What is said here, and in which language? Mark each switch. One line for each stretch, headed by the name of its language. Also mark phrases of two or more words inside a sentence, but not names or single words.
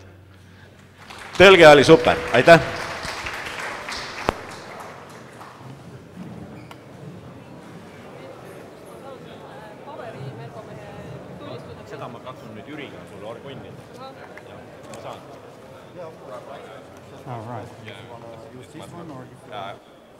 Estonian: Tõlge oli super, aitäh! Seda ma katsun nüüd Jüriga sulle orgunnida. Ma saan.
English: All right. You want to use this one or you...